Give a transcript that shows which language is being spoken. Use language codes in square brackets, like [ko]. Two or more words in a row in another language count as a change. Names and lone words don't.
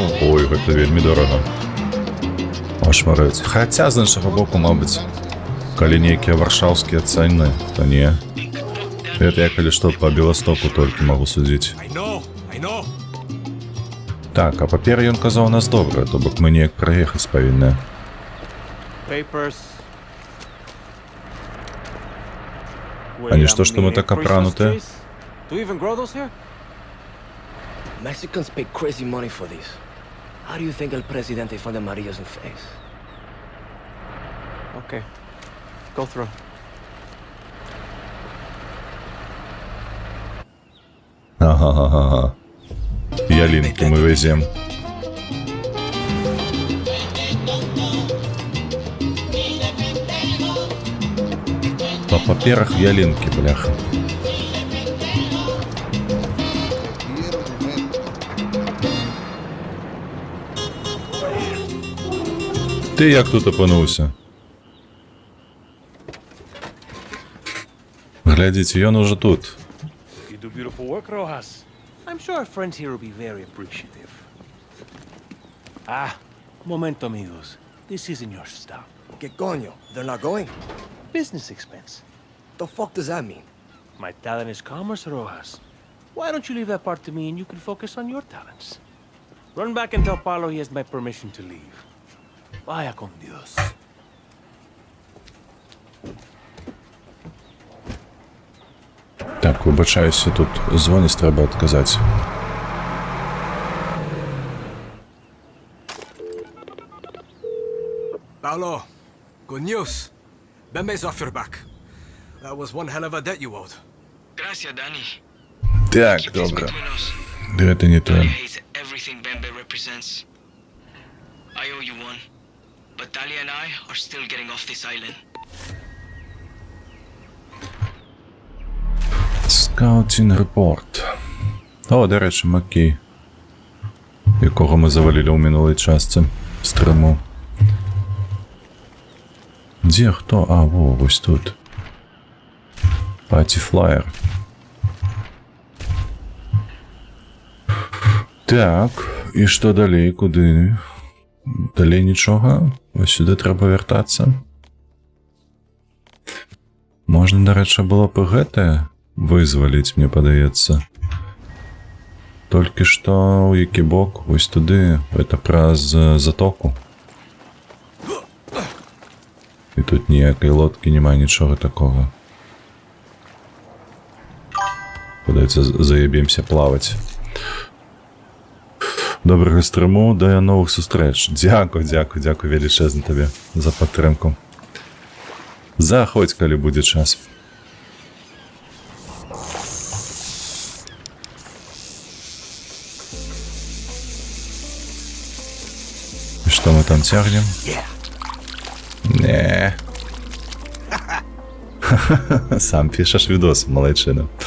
[be] Ой, гэта вельмі дорага. Ашмарэць. Хаця, з іншага боку, мабыць, калі нейкія варшаўскія цэны, то не. [ru] Это я, [be] калі што, па Беластоку толькі магу судзіць. [en] I know. [be] Так, а папер ён казаў у нас добра, то бок мы неяк праехаць павінны. [en] Papers. [be] А не што, што мы так апранутыя? [en] Do you even grow those here? Mexicans pay crazy money for these. How do you think El Presidente found the Marias in face? Okay. Go through. [be] Ага. [uk] Ялинки мы везем. По паперах ялинки, бляха. Ты як тут опинувся? [ru] Глядите, ён уже тут. [en] You do beautiful work, Rojas. I'm sure our friends here will be very appreciative. [es] Ah, momento, amigos. [en] This isn't your stop. [es] ¿Qué coño? [en] They're not going? Business expense. The fuck does that mean? My talent is commerce, Rojas. Why don't you leave that part to me and you can focus on your talents? Run back and tell Paulo he has my permission to leave. [es] Vaya con Dios. [uk] Так, вибачаюся, тут дзвоніць треба відказати. [en] Paolo, good news. Bembe's off your back. That was one hell of a debt you owed. [es] Gracias, Danny. [uk] Так, [en] Keep this [uk] добре. [en] between us. [be] Гэта не то. [en] Talia hates everything Bembe represents. I owe you one. But Talia and I are still getting off this island. [uk] Скаутінг репорт. О, до речі, Маккей, якого ми завалили у минулій частці стриму. Де хто? А, во, ось тут. Патіфлаєр. Так, і що далі? Куди? Далі нічого? Ось сюди треба вертатися. [be] Можна, до речі, було б гэты вызваліць, мне падаецца. Толькі што ў які бок, вось туды, это праз затоку. І тут ніякай лодкі няма, нічога такога. Падаецца, заебемся плаваць. Добрага стрыму, да новых сустрэч. Дзякуй велічэзна табе за падтрымку. Заходзь, калі будзе час. [ru] И что мы там тягнем? Не. Сам пишешь видос, малайчина.